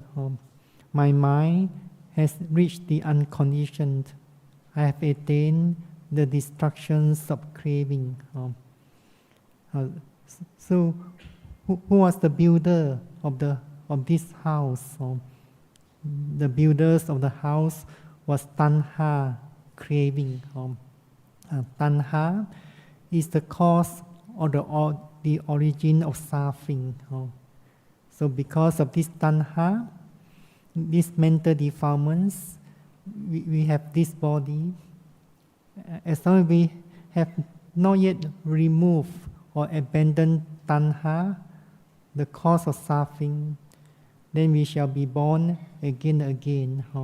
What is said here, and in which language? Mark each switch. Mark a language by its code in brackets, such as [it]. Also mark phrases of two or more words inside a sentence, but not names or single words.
[en] My mind has reached the unconditioned. I have attained the destructions of craving. So, who was the builder of this house? The builders of the house was tanha, craving. Tanha is the cause or the origin of suffering. So because of this tanha, these mental defilements, we have this body. As long as we have not yet removed or abandoned tanha, the cause of suffering, then we shall be born again and again.